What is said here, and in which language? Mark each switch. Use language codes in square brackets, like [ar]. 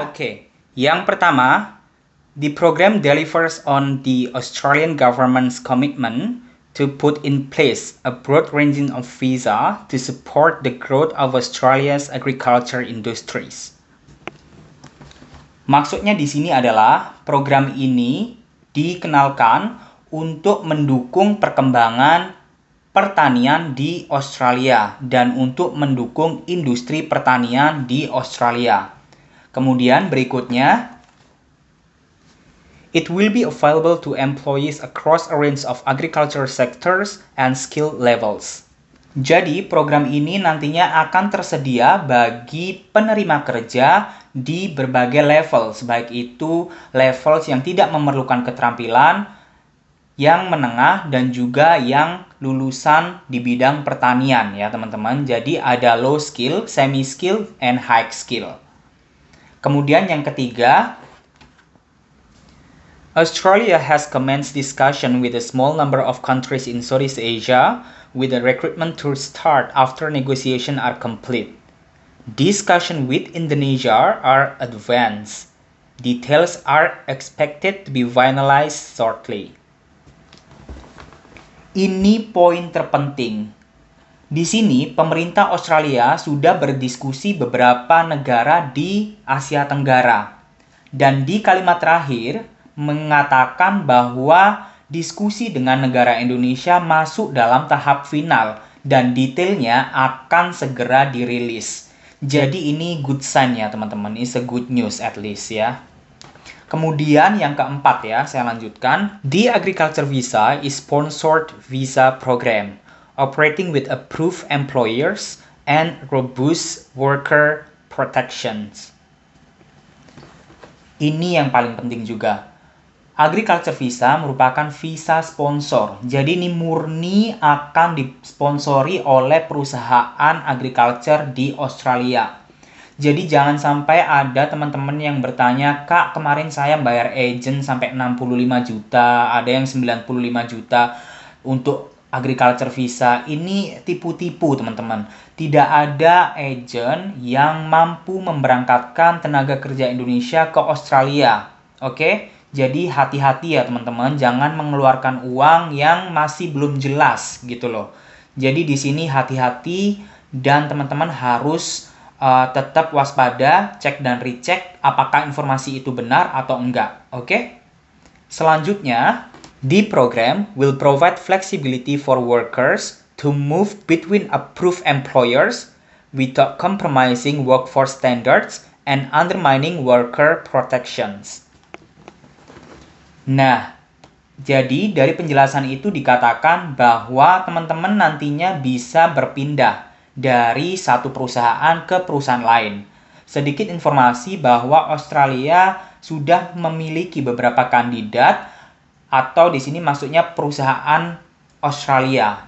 [id] Oke, yang pertama, [en] the program delivers on the Australian government's commitment to put in place a broad ranging of visa to support the growth of Australia's agriculture industries. [id] Maksudnya di sini adalah program ini dikenalkan untuk mendukung perkembangan pertanian di Australia dan untuk mendukung industri pertanian di Australia. Kemudian berikutnya, [en] it will be available to employees across a range of agriculture sectors and skill levels. [id] Jadi, program ini nantinya akan tersedia bagi penerima kerja di berbagai level, baik itu level yang tidak memerlukan keterampilan, yang menengah, dan juga yang lulusan di bidang pertanian ya teman-teman. Jadi ada [en] low skill, semi skill, and high skill. [id] Kemudian yang ketiga, [en] Australia has commenced discussion with a small number of countries in Southeast Asia with the recruitment to start after negotiations are complete. Discussion with Indonesia are advanced. Details are expected to be finalized shortly. [id] Ini poin terpenting. Di sini, pemerintah Australia sudah berdiskusi beberapa negara di Asia Tenggara. Dan di kalimat terakhir, mengatakan bahwa diskusi dengan negara Indonesia masuk dalam tahap final dan detailnya akan segera dirilis. Jadi ini [en] good sign [id] ya teman-teman, [en] it's a good news at least [id] ya. Kemudian yang keempat ya, saya lanjutkan. [en] The Agriculture Visa is sponsored visa program, operating with approved employers and robust worker protections. [id] Ini yang paling penting juga. Agriculture Visa merupakan visa sponsor. Jadi ini murni akan disponsori oleh perusahaan agriculture di Australia. Jadi jangan sampai ada teman-teman yang bertanya, "Kak, kemarin saya bayar agent sampai 65 juta, ada yang 95 juta untuk Agriculture Visa." Ini tipu-tipu teman-teman. Tidak ada agent yang mampu memberangkatkan tenaga kerja Indonesia ke Australia. Oke? Jadi hati-hati ya teman-teman, jangan mengeluarkan uang yang masih belum jelas gitu loh. Jadi di sini hati-hati dan teman-teman harus tetap waspada, cek dan recheck apakah informasi itu benar atau enggak. Oke? Selanjutnya, [en] the program will provide flexibility for workers to move between approved employers without compromising workforce standards and undermining worker protections. [id] Nah, jadi dari penjelasan itu dikatakan bahwa teman-teman nantinya bisa berpindah dari satu perusahaan ke perusahaan lain. Sedikit informasi bahwa Australia sudah memiliki beberapa kandidat, atau di sini maksudnya perusahaan Australia.